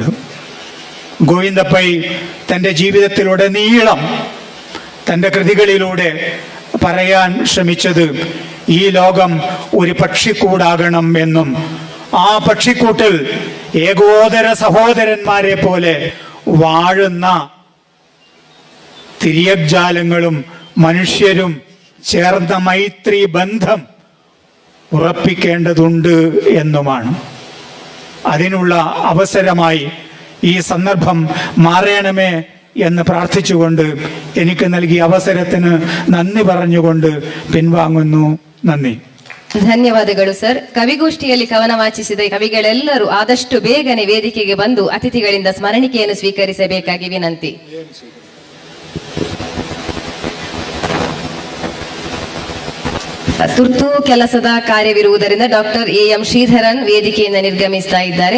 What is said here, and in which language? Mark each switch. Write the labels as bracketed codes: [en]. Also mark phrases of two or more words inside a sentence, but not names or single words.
[ml] ഗോവിന്ദപ്പൈ തൻ്റെ ജീവിതത്തിലുടനീളം തൻ്റെ കൃതികളിലൂടെ പറയാൻ ശ്രമിച്ചത് ഈ ലോകം ഒരു പക്ഷിക്കൂടാകണം എന്നും ആ പക്ഷിക്കൂട്ടിൽ ഏകോദര സഹോദരന്മാരെ പോലെ വാഴുന്ന തിര്യജാലങ്ങളും മനുഷ്യരും ചേർന്ന മൈത്രി ബന്ധം ഉറപ്പിക്കേണ്ടതുണ്ട് എന്നുമാണ്. അതിനുള്ള അവസരമായി ഈ സന്ദർഭം മാറണമേ എന്ന് പ്രാർത്ഥിച്ചുകൊണ്ട് എനിക്ക് നൽകിയ അവസരത്തിന് നന്ദി പറഞ്ഞുകൊണ്ട് പിൻവാങ്ങുന്നു. നന്ദി. [kn] ಧನ್ಯವಾದಗಳು ಸರ್. ಕವಿಗೋಷ್ಠಿಯಲ್ಲಿ ಕವನ ವಾಚಿಸಿದ ಕವಿಗಳೆಲ್ಲರೂ ಆದಷ್ಟು ಬೇಗನೆ ವೇದಿಕೆಗೆ ಬಂದು ಅತಿಥಿಗಳಿಂದ ಸ್ಮರಣಿಕೆಯನ್ನು ಸ್ವೀಕರಿಸಬೇಕಾಗಿ ವಿನಂತಿ. ತುರ್ತು ಕೆಲಸದ ಕಾರ್ಯವಿರುವುದರಿಂದ ಡಾಕ್ಟರ್ ಎಂ ಶ್ರೀಧರನ್ ವೇದಿಕೆಯಿಂದ ನಿರ್ಗಮಿಸ್ತಾ ಇದ್ದಾರೆ.